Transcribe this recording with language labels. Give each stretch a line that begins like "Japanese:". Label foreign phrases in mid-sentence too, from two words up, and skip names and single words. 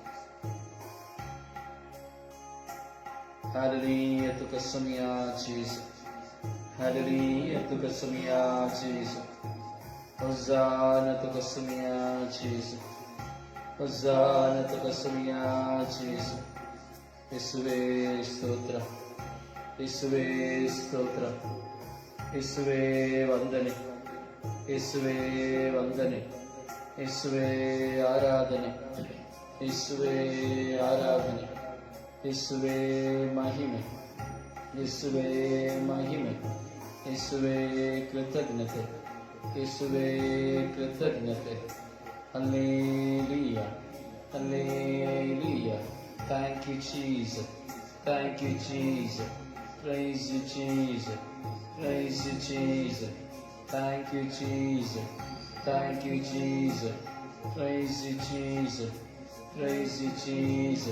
Konkani: Hallelujah तुका समया जीसु. Hallelujah तुका समया जीसु. Hosanna तुका समया जीसु. Hosanna तुका समया जीसु.
Kannada: ಯೇಸುವೇ ಸ್ತೋತ್ರ. ಯೇಸುವೇ ಸ್ತೋತ್ರ. ಯೇಸುವೇ ವಂದನೆ. ಯೇಸುವೇ ವಂದನೆ. ಯೇಸುವೇ ಆರಾಧನೆ. ಯೇಸುವೇ ಆರಾಧನೆ. ಯೇಸುವೇ ಮಹಿಮೆ. ಯೇಸುವೇ ಮಹಿಮೆ. ಯೇಸುವೇ ಕೃತಜ್ಞತೆ. ಯೇಸುವೇ ಕೃತಜ್ಞತೆ. ಹಲ್ಲೆಲೂಯಾ. ಹಲ್ಲೆಲೂಯಾ.
English: Thank you Jesus. Thank you Jesus. Praise you Jesus. Praise you Jesus. Thank you Jesus. Thank you Jesus. Praise you Jesus. Praise you Jesus.